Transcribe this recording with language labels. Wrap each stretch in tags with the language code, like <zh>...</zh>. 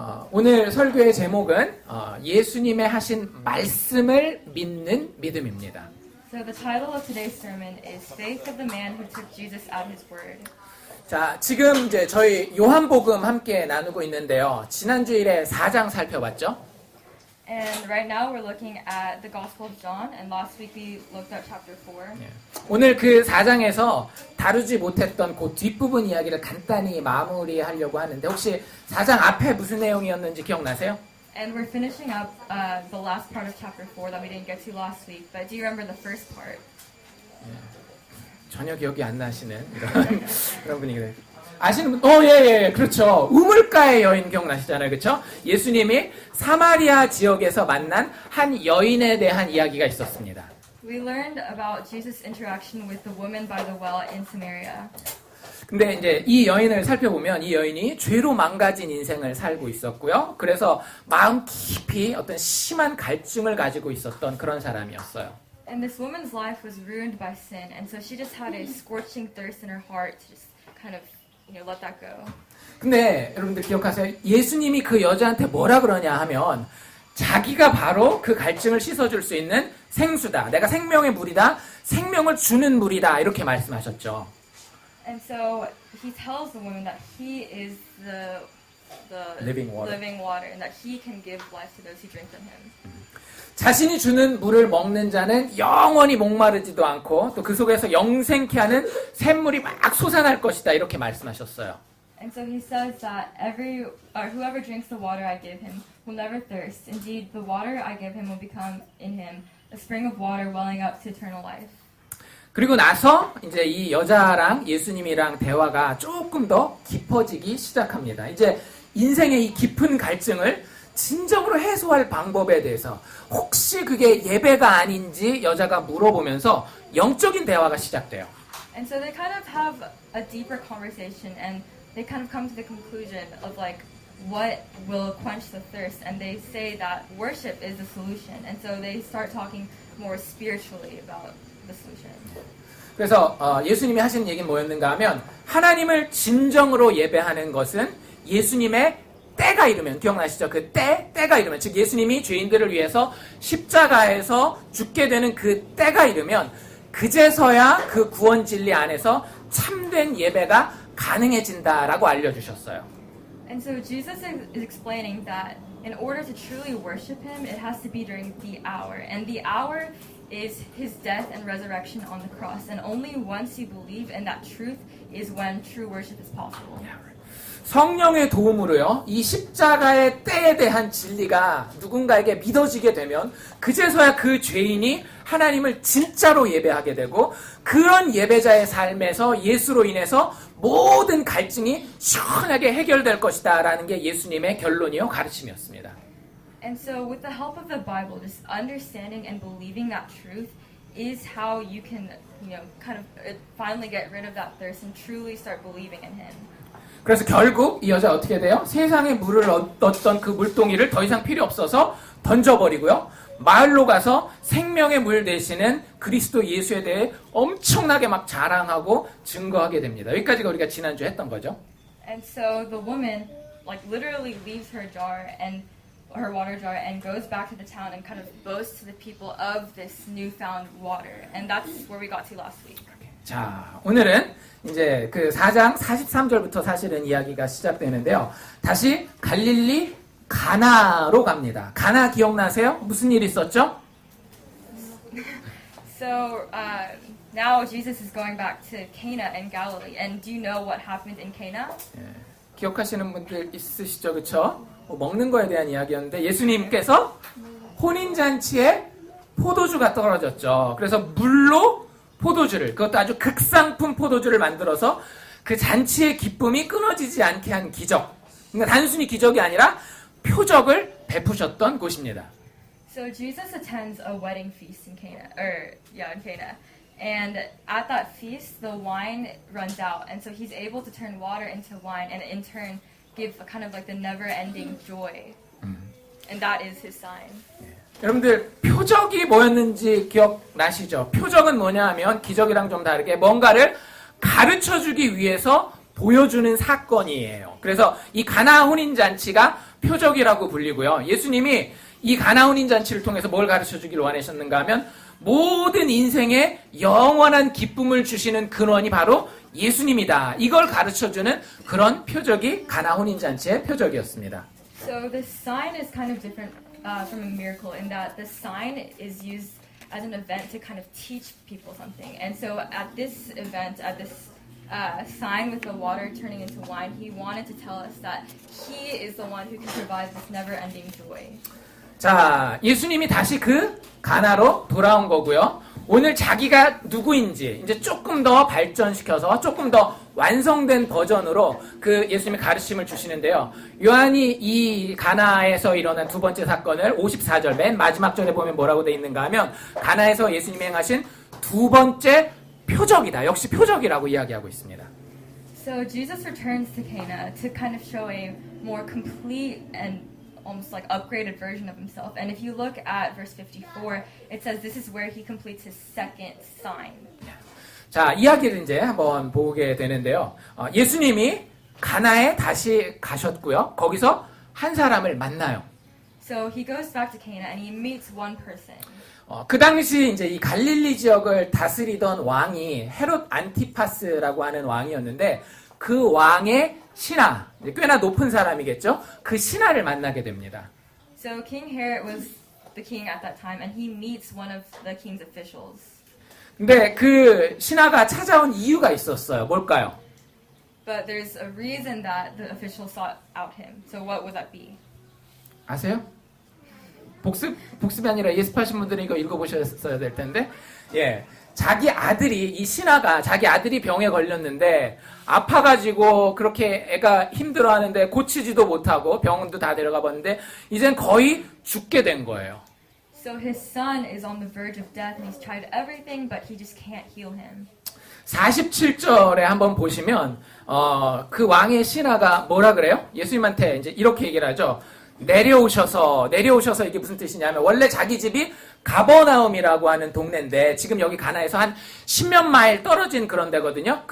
<ko>오늘 설교의 제목은 예수님의 하신 말씀을 믿는 믿음입니다.</ko> <en>So the title of today's sermon is Faith of the Man Who Took Jesus at His Word.</en> <ko>자, 지금 이제 저희 요한복음 함께 나누고 있는데요. 지난 주일에 4장 살펴봤죠?</ko> <en>And right now we're looking at the Gospel of John, and last week we looked at chapter 4.</en> <ko>오늘 그 4장에서 다루지 못했던 그 뒷부분 이야기를 간단히 마무리하려고 하는데 혹시 4장 앞에 무슨 내용이었는지 기억나세요?</ko> <en>And we're finishing up the last part of chapter 4 that we didn't get to last week. But do you remember the first part?</en> <ko>전혀 기억이 안 나시는 그런 분위기를 아시는 분? 예, 그렇죠. 우물가의 여인 기억나시잖아요, 그렇죠? 예수님이 사마리아 지역에서 만난 한 여인에 대한 이야기가 있었습니다.</ko> <en>We learned about Jesus' interaction with the woman by the well in Samaria.</en> <ko>근데 이제 이 여인을 살펴보면 이 여인이 죄로 망가진 인생을 살고 있었고요. 그래서 마음 깊이 어떤 심한 갈증을 가지고 있었던 그런 사람이었어요.</ko> <en>And this woman's life was ruined by sin, and so she just had a scorching thirst in her heart to just kind of, let that go.</en> <ko>근데 여러분들 기억하세요? 예수님이 그 여자한테 뭐라 그러냐 하면 자기가 바로 그 갈증을 씻어줄 수 있는 생수다. 내가 생명의 물이다. 생명을 주는 물이다. 이렇게 말씀하셨죠.</ko> <en>And so he tells the woman that he is the living water, and that he can give life to those who drink from him.</en> <ko>자신이 주는 물을 먹는 자는 영원히 목마르지도 않고 또 그 속에서 영생케 하는 샘물이 막 솟아날 것이다. 이렇게 말씀하셨어요.</ko> <en>And so he says that whoever drinks the water I give him will never thirst. Indeed, the water I give him will become in him a spring of water welling up to eternal life.</en> <ko>그리고 나서 이제 이 여자랑 예수님이랑 대화가 조금 더 깊어지기 시작합니다. 이제 인생의 이 깊은 갈증을 진정으로 해소할 방법에 대해서 혹시 그게 예배가 아닌지 여자가 물어보면서 영적인 대화가 시작돼요.</ko> <en>And so they kind of have a deeper conversation, and they kind of come to the conclusion of like what will quench the thirst, and they say that worship is the solution. And so they start talking more spiritually about the solution.</en> <ko>그래서 예수님이 하신 얘기는 뭐였는가 하면 하나님을 진정으로 예배하는 것은 예수님의 때가 이르면, 기억나시죠? 그 때가 이르면, 즉 예수님이 죄인들을 위해서 십자가에서 죽게 되는 그 때가 이르면 그제서야 그 구원 진리 안에서 참된 예배가 가능해진다라고 알려주셨어요.</ko> <en>And so Jesus is explaining that in order to truly worship him, it has to be during the hour. And the hour is his death and resurrection on the cross. And only once you believe in that truth is when true worship is possible.</en> <ko>성령의 도움으로요, 이 십자가의 때에 대한 진리가 누군가에게 믿어지게 되면 그제서야 그 죄인이 하나님을 진짜로 예배하게 되고 그런 예배자의 삶에서 예수로 인해서 모든 갈증이 시원하게 해결될 것이다 라는 게 예수님의 결론이요 가르침이었습니다.</ko> <en>And so with the help of the Bible, just understanding and believing that truth is how you can, kind of finally get rid of that thirst and truly start believing in him.</en> <ko>그래서 결국 이 여자 어떻게 돼요? 세상에 물을 얻었던 그 물동이를 더 이상 필요 없어서 던져버리고요. 마을로 가서 생명의 물 되시는 그리스도 예수에 대해 엄청나게 막 자랑하고 증거하게 됩니다. 여기까지가 우리가 지난주에 했던 거죠.</ko> <en>And so the woman literally leaves her water jar and goes back to the town and kind of boasts to the people of this newfound water. And that's where we got to last week.</en> <ko>자, 오늘은 이제 그 4장 43절부터 사실은 이야기가 시작되는데요. 다시 갈릴리 가나로 갑니다. 가나 기억나세요? 무슨 일 있었죠?</ko> <en>So now Jesus is going back to Cana in Galilee. And do you know what happened in Cana?</en> <ko>기억하시는 분들 있으시죠? 그렇죠? 먹는 거에 대한 이야기였는데 예수님께서 혼인잔치에 포도주가 떨어졌죠. 그래서 물로 포도주를, 그것도 아주 극상품 포도주를 만들어서 그 잔치의 기쁨이 끊어지지 않게 한 기적. 그러니까 단순히 기적이 아니라 표적을 베푸셨던 곳입니다.</ko> <en>So Jesus attends a wedding feast in Cana, in Cana. And at that feast, the wine runs out. And so he's able to turn water into wine and in turn give a kind of like the never-ending joy. And that is his sign.</en> <ko>여러분들 표적이 뭐였는지 기억나시죠? 표적은 뭐냐 하면 기적이랑 좀 다르게 뭔가를 가르쳐주기 위해서 보여주는 사건이에요. 그래서 이 가나 혼인잔치가 표적이라고 불리고요. 예수님이 이 가나 혼인잔치를 통해서 뭘 가르쳐주기를 원하셨는가 하면 모든 인생에 영원한 기쁨을 주시는 근원이 바로 예수님이다. 이걸 가르쳐주는 그런 표적이 가나 혼인잔치의 표적이었습니다.</ko> <en>So the sign is kind of different from a miracle in that the sign is used as an event to kind of teach people something. And so at this event, at this sign with the water turning into wine, he wanted to tell us that he is the one who can provide this never-ending joy.</en> <ko>자, 예수님이 다시 그 가나로 돌아온 거고요. 오늘 자기가 누구인지 이제 조금 더 발전시켜서 조금 더 완성된 버전으로 그 예수님의 가르침을 주시는데요. 요한이 이 가나에서 일어난 두 번째 사건을 54절 맨 마지막 절에 보면 뭐라고 돼 있는가 하면 가나에서 예수님이 행하신 두 번째 표적이다. 역시 표적이라고 이야기하고 있습니다.</ko> <en>So Jesus returns to Cana to kind of show a more complete and almost like upgraded version of himself. And if you look at verse 54, it says this is where he completes his second sign.</en> <ko>자, 이야기를 이제 한번 보게 되는데요. 예수님이 가나에 다시 가셨고요. 거기서 한 사람을 만나요.</ko> <en>So he goes back to Cana and he meets one person.</en> <ko>그 당시 이제 이 갈릴리 지역을 다스리던 왕이 헤롯 안티파스라고 하는 왕이었는데 그 왕의 신하, 꽤나 높은 사람이겠죠? 그 신하를 만나게 됩니다.</ko> <en>So King Herod was the king at that time and he meets one of the king's officials.</en> <ko>근데 그 신하가 찾아온 이유가 있었어요. 뭘까요?</ko> <en>But there's a reason that the official sought out him. So what would that be?</en> <ko>아세요? 복습이 아니라 예습하신 분들은 이거 읽어보셨어야 될 텐데, 예. 자기 아들이, 이 신하가 자기 아들이 병에 걸렸는데, 아파가지고 그렇게 애가 힘들어 하는데 고치지도 못하고 병원도 다 데려가 봤는데, 이젠 거의 죽게 된 거예요.</ko> <en>So his son is on the verge of death and he's tried everything, but he just can't heal him.</en> <ko>47절에 한번 보시면, 그 왕의 신하가 뭐라 그래요? 예수님한테 이제 이렇게 얘기를 하죠. 내려오셔서 이게 무슨 뜻이냐면 원래 자기 집이 가버나움이라고 하는 동네인데 지금 여기 가나에서 한 10몇 마일 떨어진 그런 데거든요.</ko>